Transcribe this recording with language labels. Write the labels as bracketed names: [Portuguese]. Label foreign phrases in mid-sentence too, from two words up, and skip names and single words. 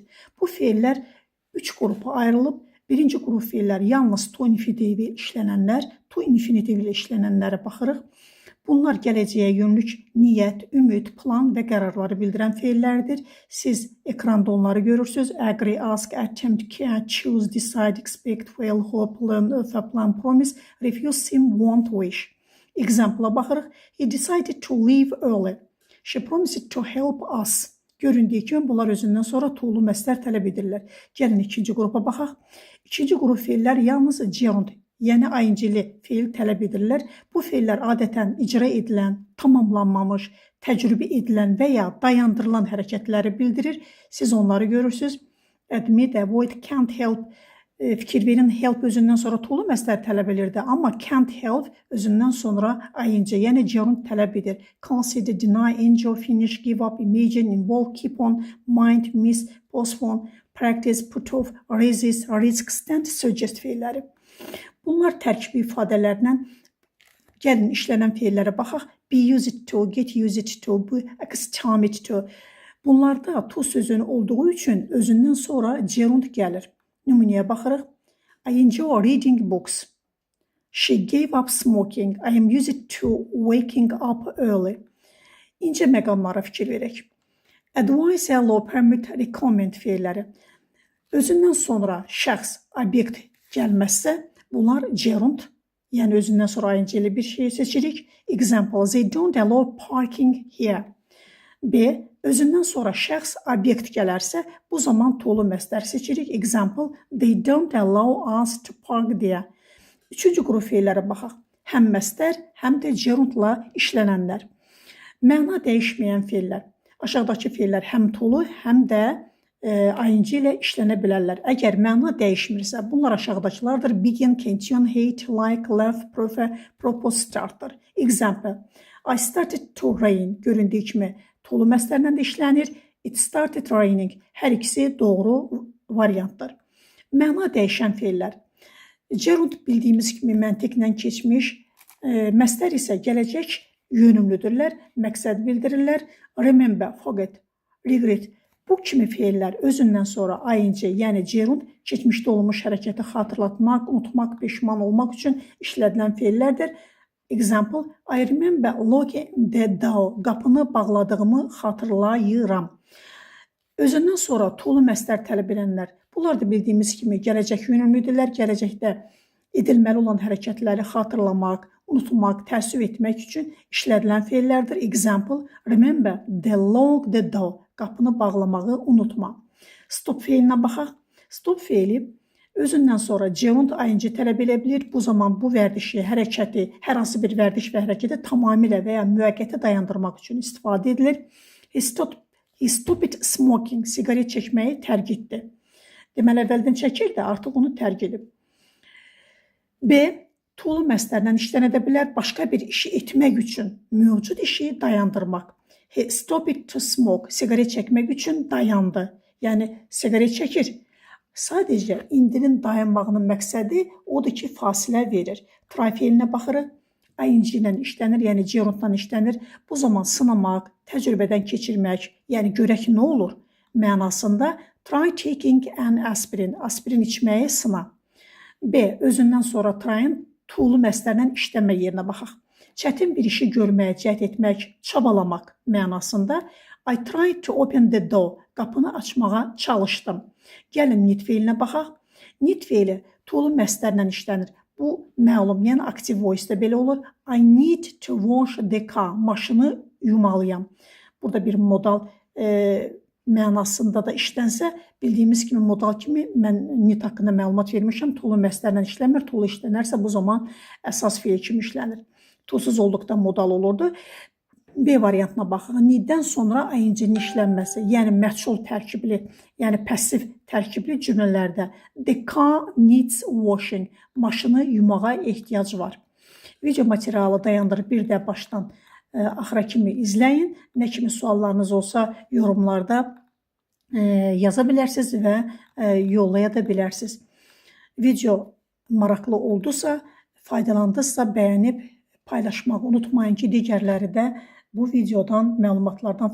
[Azerbaijani] Bu feillər üç qrupa ayrılıb. Birinci qrup feillər yalnız to infinitiv ilə işlənənlər, to infinitiv ilə işlənənlərə baxırıq. Bunlar gələcəyə yönlük niyyət, ümid, plan və qərarları bildirən feillərdir. Siz ekranda onları görürsünüz. [English] Agree, ask, attempt, care, choose, decide, expect, fail, hope, learn, offer, plan, promise, refuse, seem, want, wish. [Azerbaijani] Example-a baxırıq. [English] He decided to leave early. She promised to help us. [Azerbaijani] Göründüyü kimi bunlar özündən sonra to'lu məstər tələb edirlər. Gəlin ikinci qrupa baxaq. İkinci qrup feillər yalnız gerund, yəni ing-li feil tələb edirlər. Bu feillər adətən icra edilən, tamamlanmamış, təcrübə edilən və ya dayandırılan hərəkətləri bildirir. Siz onları görürsünüz. [English] Admit, avoid, can't help. [Azerbaijani] Fikir verin, help özündən sonra to'lu məstər tələb edirdi, amma [English] can't help [Azerbaijani] özündən sonra ing, yəni gerund tələb edir. [English] Consider, deny, enjoy, finish, give up, imagine, involve, keep on, mind, miss, postpone, practice, put off, resist, risk, stand, suggest feilləri. [Azerbaijani] Bunlar tərkibi ifadələrlə gəlin işlənən feillərə baxaq. [English] Be used to, get used to, be accustomed to. [Azerbaijani] Bunlarda to sözünün olduğu üçün özündən sonra gerund gəlir. Nümunəyə baxırıq. [English] I enjoy reading books. She gave up smoking. I am used to waking up early. [Azerbaijani] İncə məqamlara fikir verək. [English] Advise, allow, permit, recommend feilləri. [Azerbaijani] Özündən sonra şəxs, obyekt gəlməzsə, bunlar gerund, yəni özündən sonra ing-li bir şey seçirik. [English] Example, they don't allow parking here. [Azerbaijani] B. Özündən sonra şəxs, obyekt gələrsə, bu zaman to'lu məstər seçirik. [English] Example, they don't allow us to park there. [Azerbaijani] Üçüncü qrup feillərə baxaq. Həm məstər, həm də gerundla işlənənlər. Məna dəyişməyən feillər. Aşağıdakı feillər həm to'lu, həm də ing ilə işlənə bilərlər. Əgər məna dəyişmirsə, bunlar aşağıdakılardır. [English] Begin, continue, hate, like, love, prefer, propose, startdır. Example, I started to rain. [Azerbaijani] Göründüyü kimi to'lu məstərlə də işlənir. [English] It started raining. [Azerbaijani] Hər ikisi doğru variantdır. Məna dəyişən feillər. Gerund bildiyimiz kimi məntiqlə keçmiş, məstər isə gələcək yönümlüdürlər, məqsəd bildirirlər. [English] Remember, forget, regret. [Azerbaijani] Bu kimi feillər özündən sonra ing, yəni gerund, keçmişdə olmuş hərəkəti xatırlatmaq, unutmaq, peşman olmaq üçün işlədilən feillərdir. [English] Example, I remember locking the door. [Azerbaijani] Qapını bağladığımı xatırlayıram. Özündən sonra to'lu məstər tələb edənlər. Bunlar da bildiyimiz kimi gələcək yönümlüdürlər. Gələcəkdə edilməli olan hərəkətləri xatırlamaq, unutmaq, təəssüf etmək üçün işlədilən feillərdir. [English] Example, remember the lock the door. [Azerbaijani] Qapını bağlamağı unutma. Stop feilinə baxaq. Stop feili özündən sonra gerund ing tələb edə bilir. Bu zaman bu vərdişi, hərəkəti, hər hansı bir vərdiş və hərəkəti tamamilə və ya müvəqqəti dayandırmaq üçün istifadə edilir. [English] He stopped smoking. [Azerbaijani] Siqaret çəkməyi tərk etdi. Deməli, əvvəldən çəkirdi, artıq onu tərk edib. B. To'lu məstərlə işlənə bilər. Başqa bir işi etmək üçün mövcud işi dayandırmaq. [English] He stopped to smoke. [Azerbaijani] Siqaret çəkmək üçün dayandı. Yəni, siqaret çəkir. Sadəcə indinin dayanmağının məqsədi odur ki, fasilə verir. Try feilinə baxırıq. ing ilə işlənir, yəni gerundla işlənir. Bu zaman sınamaq, təcrübədən keçirmək, yəni görək nə olur mənasında. [English] Try taking an aspirin. [Azerbaijani] Aspirin içməyi sına. B. Özündən sonra try'ın to'lu məstərlə işlənmə yerinə baxaq. Çətin bir işi görməyə cəhd etmək, çabalamaq mənasında. [English] I tried to open the door. [Azerbaijani] Qapını açmağa çalışdım. Gəlin need feilinə baxaq. Need feili to'lu məstərlə işlənir. Bu məlum, yəni aktiv voice-da belə olur. [English] I need to wash the car. [Azerbaijani] Maşını yumalıyam. Burada bir modal mənasında da işlənsə, bildiyimiz kimi modal kimi mən need haqqında məlumat vermişəm. To'lu məstərlə işlənmir. To'lu işlənərsə bu zaman əsas feil kimi işlənir. To'suz olduqda modal olurdu. B variantına baxaq. Need-dən sonra ing-nin işlənməsi, yəni məchul tərkibli, yəni passiv tərkibli cümlələrdə. [English] The car needs washing. [Azerbaijani] Maşını yumağa ehtiyac var. Video materialı dayandırıb bir də başdan axıra kimi izləyin. Nə kimi suallarınız olsa yorumlarda yaza bilərsiniz və yollaya da bilərsiniz. Video maraqlı oldusa, faydalandısa bəyənib paylaşmağı unutmayın ki, digərləri də bu videodan, məlumatlardan faydalansınlar.